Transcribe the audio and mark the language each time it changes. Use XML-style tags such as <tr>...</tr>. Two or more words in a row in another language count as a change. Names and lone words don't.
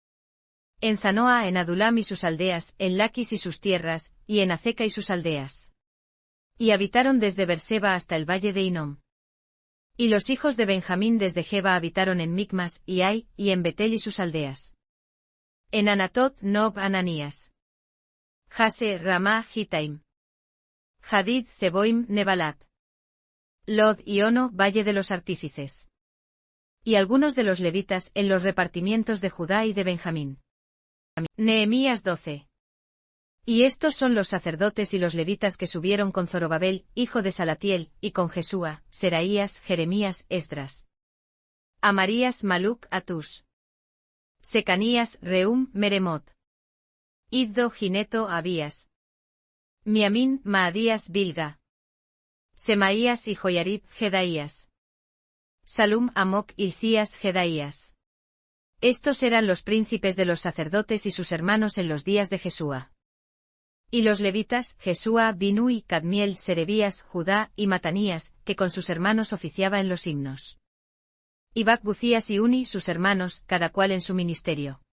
<es>En Zanoa, en Adulam y sus aldeas, en Laquis y sus tierras, y en Azeca y sus aldeas. Y habitaron desde Berseba hasta el valle de Hinom. Y los hijos de Benjamín desde Geba habitaron en Micmas, y Ai, y en Betel y sus aldeas. En Anatot, Nob, Ananías. Jase, Ramá, Gitaim. Hadid, Zeboim, Nebalat. Lod y Ono, valle de los artífices. Y algunos de los levitas en los repartimientos de Judá y de Benjamín. Nehemías 12. Y estos son los sacerdotes y los levitas que subieron con Zorobabel, hijo de Salatiel, y con Jesúa, Seraías, Jeremías, Esdras. Amarías, Maluc, Atus. Secanías, Reum, Meremot. Iddo, Gineto, Abías. Miamín, Maadías, Bilga. Semaías y Joyarib, Jedaías. Salum, Amoc, Hilcías, Jedaías. Estos eran los príncipes de los sacerdotes y sus hermanos en los días de Jesúa. Y los levitas, Jesúa, Binui, Cadmiel, Serebías, Judá, y Matanías, que con sus hermanos oficiaba en los himnos. Y Bacbucías y Uni, sus hermanos, cada cual en su ministerio.</es>